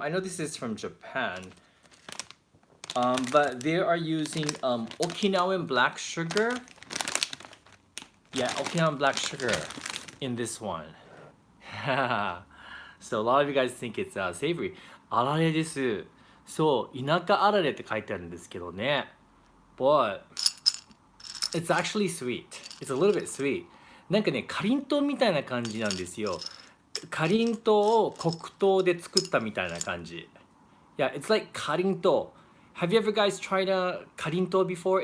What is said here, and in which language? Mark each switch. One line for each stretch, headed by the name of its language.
English: I know this is from Japan. But they are using Okinawan black sugar. Yeah, Okinawan black sugar in this one. So a lot of you guys think it's savory.
Japanese: あられです。そう、田舎あられって書いてあるんですけどね。
English: But it's actually sweet. It's a little bit sweet.
Japanese: なんかね、かりんとうみたいな感じなんですよ。かりんとうを黒糖で作ったみたいな感じ。
English: Yeah, it's like かりんとう。 Have you ever guys tried a かりんとう before?